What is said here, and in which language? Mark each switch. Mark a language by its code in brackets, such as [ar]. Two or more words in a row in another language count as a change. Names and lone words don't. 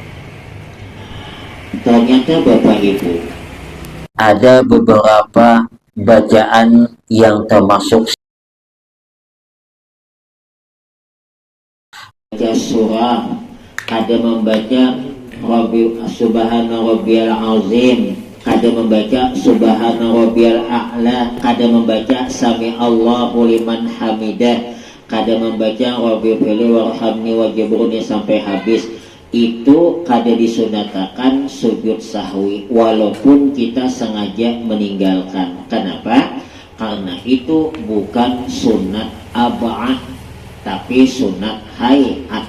[id] Ternyata Bapak Ibu, ada beberapa bacaan yang termasuk baca surah, ada membaca [ar] سبحان ربي العظيم, ada membaca سبحان ربي الأعلى, [id] ada membaca [ar] سمع الله لمن حمده, [id] ada membaca [ar] رب اغفر لي وارحمني واجبرني [id] sampai habis. [bjn] Itu kada disunatakan sujud sahwi walaupun kita sengaja meninggalkan. [id] Kenapa? Karena itu bukan sunat aba'ah tapi sunat hayat.